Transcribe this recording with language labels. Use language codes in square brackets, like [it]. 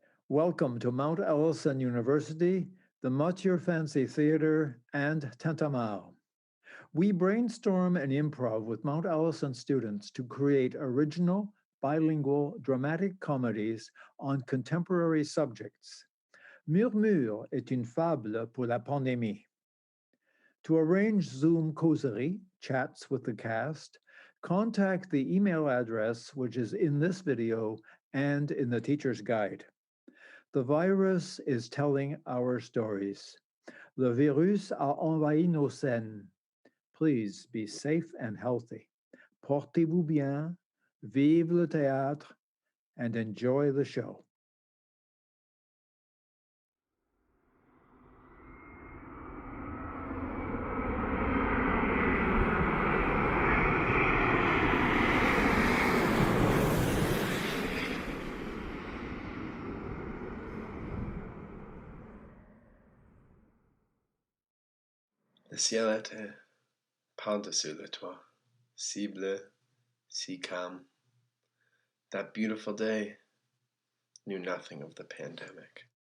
[en] Welcome to Mount Allison University, the Mathieu Fancy Theatre, and Tintamarre. We brainstorm and improv with Mount Allison students to create original, bilingual dramatic comedies on contemporary subjects. [fr] Murmure est une fable pour la pandémie. [en] To arrange Zoom causerie, chats with the cast, contact the email address which is in this video and in the teacher's guide. The virus is telling our stories. [fr] Le virus a envahi nos scènes. [en] Please be safe and healthy. [fr] Portez-vous bien, vive le théâtre, [en] and enjoy the show. [fr] Le ciel était par-dessus le toit, si bleu, si calm. [en] That beautiful day knew nothing of the pandemic.